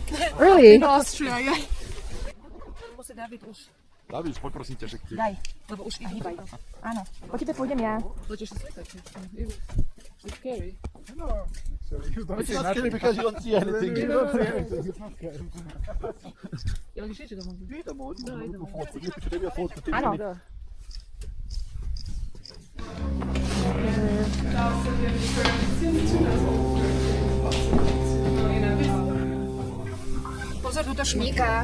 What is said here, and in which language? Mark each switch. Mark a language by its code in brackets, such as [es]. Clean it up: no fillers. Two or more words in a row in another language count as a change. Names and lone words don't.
[en] Really? in Austria. Yeah. David, [sk] poprosím ťa, že ty... Daj, lebo už ich hýbaj. Áno, po tebe pôjdem ja. [en] It's scary. It's not scary because you don't see anything. You don't see anything. It's not scary. [sk] Áno. Pozor, tuto šmíka.